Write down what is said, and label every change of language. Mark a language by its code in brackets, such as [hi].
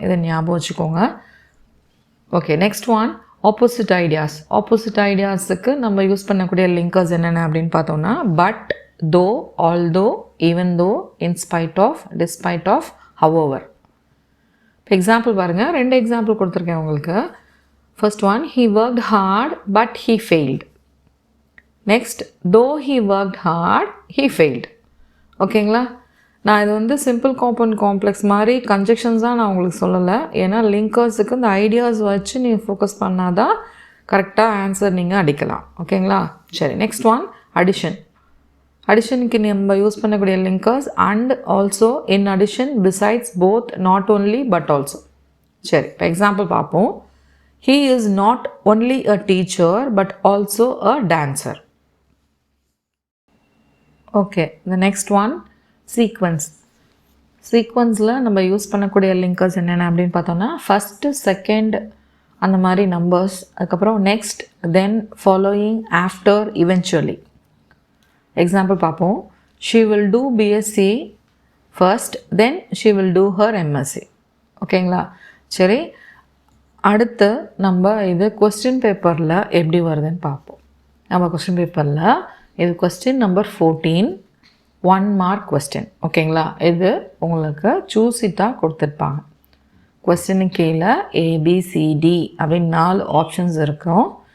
[ta] இதை ஞாபகம் வச்சுக்கோங்க. [en] Okay, next one opposite ideas. Opposite ஐடியாஸுக்கு [ta] நம்ம யூஸ் பண்ணக்கூடிய லிங்கர்ஸ் என்னென்ன அப்படின்னு பார்த்தோன்னா, [en] But, though, although, even though, in spite of, despite of, however. [ta] இப்போ எக்ஸாம்பிள் பாருங்கள், 2 எக்ஸாம்பிள் கொடுத்துருக்கேன் உங்களுக்கு. [en] First one, he worked hard but he failed. Next, though he worked hard he failed. [ta] ஓகேங்களா? நான் இது வந்து சிம்பிள் காம்பவுண்ட் காம்ப்ளெக்ஸ் மாதிரி கன்ஜெக்ஷன்ஸ் தான் நான் உங்களுக்கு சொல்லலை. ஏன்னா லிங்கர்ஸுக்கு இந்த ஐடியாஸ் வச்சு நீங்கள் ஃபோக்கஸ் பண்ணால் தான் கரெக்டாக ஆன்சர் நீங்கள் அடிக்கலாம். ஓகேங்களா? [en] சரி, next one addition. அடிஷனுக்கு [ta] நம்ம யூஸ் பண்ணக்கூடிய [en] Linkers and also, in addition, besides, both, not only, but also. [ta] சரி, இப்போ எக்ஸாம்பிள் பார்ப்போம். [en] He is not only a teacher but also a dancer. Okay, the next one, sequence. சீக்வன்ஸில் [ta] நம்ம use பண்ணக்கூடிய linkers என்னென்ன அப்படின்னு பார்த்தோன்னா, [en] first, second, [ta] அந்த மாதிரி நம்பர்ஸ், அதுக்கப்புறம் [en] Next, then, following, after, eventually. [ta] எக்ஸாம்பிள் பார்ப்போம். [en] She will do BSc first, then she will do her MSc. [ta] ஓகேங்களா? சரி, அடுத்து நம்ம இது கொஸ்டின் பேப்பரில் எப்படி வருதுன்னு பார்ப்போம். நம்ம கொஸ்டின் பேப்பரில் இது கொஸ்டின் நம்பர் 14, 1 மார்க் கொஸ்டின். ஓகேங்களா? இது உங்களுக்கு சூஸிட்டாக கொடுத்துருப்பாங்க. கொஸ்டினுக்கு கீழே ABCD அப்படின்னு 4 ஆப்ஷன்ஸ் இருக்கும்.